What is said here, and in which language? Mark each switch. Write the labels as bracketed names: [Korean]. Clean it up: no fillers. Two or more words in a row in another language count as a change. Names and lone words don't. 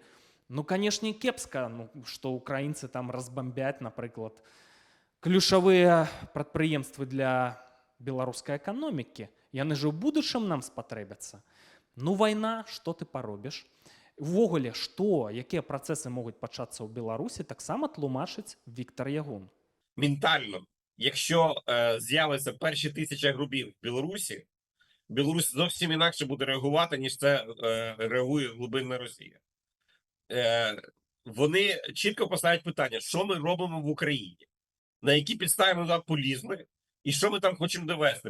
[Belarusian] Ну, канешне, кепска, што украінцы там разбамбяць, напрыклад, ключавыя прадпрыемствы для беларускай эканомікі. Яны ж у будучым нам спатрэбяцца. Ну, вайна, што ты паробіш? Увогуле, якія працэсы могуць пачацца ў Беларусі, таксама тлумачыць Віктор Ягун. [Ukrainian] Ментально, якщо з'явиться перші 1000 грубів в Білорусі, Білорусь зовсім інакше буде реагувати, ніж це реагує глибинна Росія. Вони чітко поставлять питання, що ми робимо в Україні, на які підстави ми туди полізли, і що ми там хочемо довести.